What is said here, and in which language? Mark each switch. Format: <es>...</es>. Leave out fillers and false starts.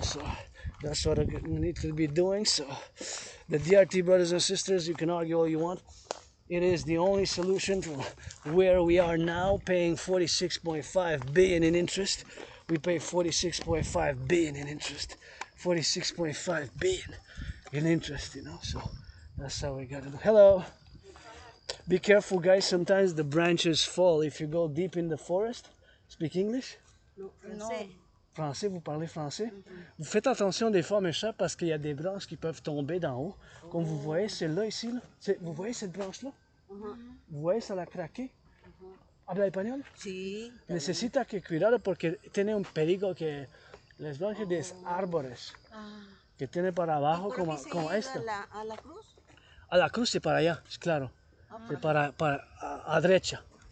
<en>So that's what we need to be doing. So the DRT, brothers and sisters, you can argue all you want, it is the only solution from where we are now, paying 46.5 billion in interest. We pay 46.5 billion in interest, 46.5 billion in interest, you know. So that's how we gotta do. Hello. Be careful, guys, sometimes the branches fall if you go deep in the forest. Speak English? No.</en> <fr>Français, vous parlez français? Vous faites attention des fois, mes chers, parce qu'il y a des branches qui peuvent tomber d'en haut. Comme vous voyez, celle-là ici, là. Vous voyez cette branche-là? Vous voyez, ça l'a craqué.</fr> <es>¿Habla español? Sí. Necesita que cuidado porque tiene un peligro que las branches de árboles que tiene para abajo como esto. ¿A la cruz? A la cruz y para allá, claro. Sí, para a derecha.</es>